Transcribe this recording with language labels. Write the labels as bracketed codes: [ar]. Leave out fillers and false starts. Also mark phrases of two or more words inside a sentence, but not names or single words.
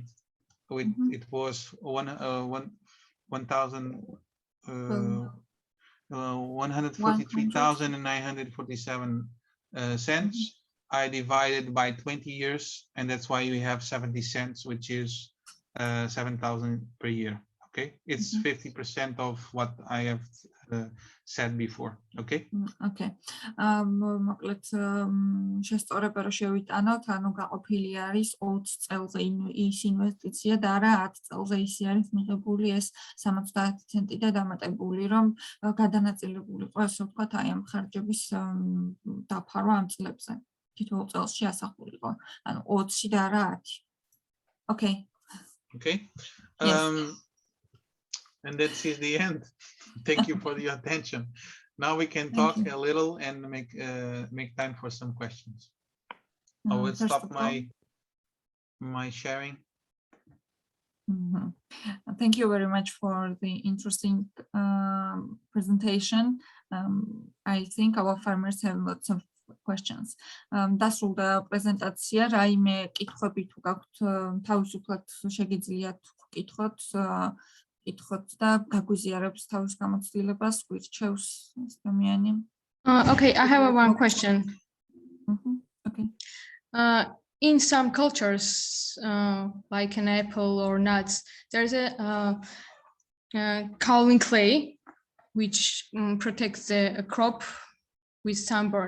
[en] It was 143,947 cents. I divided by 20 years, and that's why we have 70 cents, which is 7,000 per year. Okay, it's 50% of what I have said before. Okay. Okay. [ka] მოკლედ შესწორება რომ შევიტანოთ, ანუ გაყოფილი არის 20 წელზე ის ინვესტიცია და არა 10 წელზე ისი არის მიღებული ეს 70 ცენტი და დამატებული, რომ გადანაწილებული იყო, ასე ვთქვათ, აი ამ ხარჯების დაფარვა ამ წლებზე. თითოეულ წელში ასახულიყო, ანუ 20 და არა 10. [en] Okay. Okay. And that's the end. Thank you for your attention. Now we can talk a little and make time for some questions. I will stop my sharing. Thank you very much for the interesting presentation. I think our farmers have lots of questions. [ka] დასრულდა პრეზენტაცია, რაიმე კითხვები თუ გაქვთ, თავისუფლად შეგიძლიათ ვკითხოთ. და გაგვიზიარებს თავის გამოცდილებას, გვირჩევს ადამიანი. [en] Okay, I have one question. Okay. In some cultures, like an apple or nuts, there's a kaolin clay, which protects the crop with sunburn.